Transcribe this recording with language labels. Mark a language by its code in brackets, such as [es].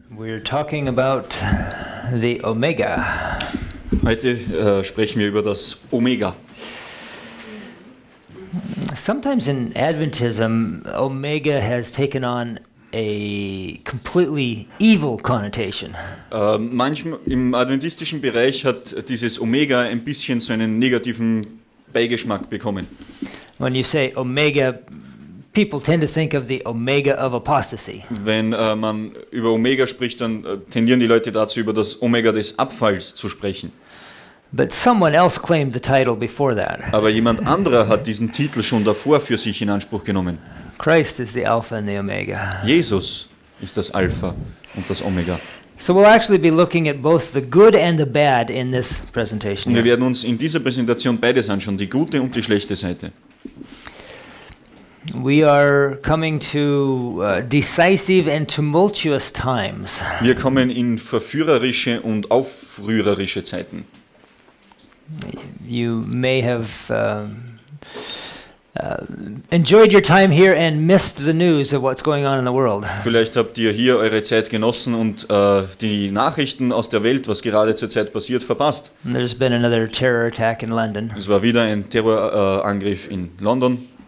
[en] We're talking about the Omega. [de] Heute sprechen wir über das Omega. [en] Sometimes in Adventism, Omega has taken on a completely evil connotation. [de] Manchmal im adventistischen Bereich hat dieses Omega ein bisschen so einen negativen Beigeschmack bekommen. [en] When you say Omega, people tend to think of the Omega of apostasy. [de] Wenn man über Omega spricht, dann tendieren die Leute dazu, über das Omega des Abfalls zu sprechen. [en] But someone else claimed the title before that. [de] Aber jemand anderer hat diesen Titel schon davor für sich in Anspruch genommen. [en] Christ is the Alpha and the Omega. [de] Jesus ist das Alpha und das Omega. [en] So we'll actually be looking at both the good and the bad in this presentation. [de] Und wir werden uns in dieser Präsentation beides anschauen, die gute und die schlechte Seite. [en] We are coming to decisive and tumultuous times. [de] Wir kommen in verführerische und aufrührerische Zeiten. [en] You may have enjoyed your time here and missed the news of what's going on in the world. [de] Vielleicht habt ihr hier eure Zeit genossen und die Nachrichten aus der Welt, was gerade zur Zeit passiert, verpasst. [en] There's been another terror attack in London. [de] Es war wieder ein Terrorangriff in London.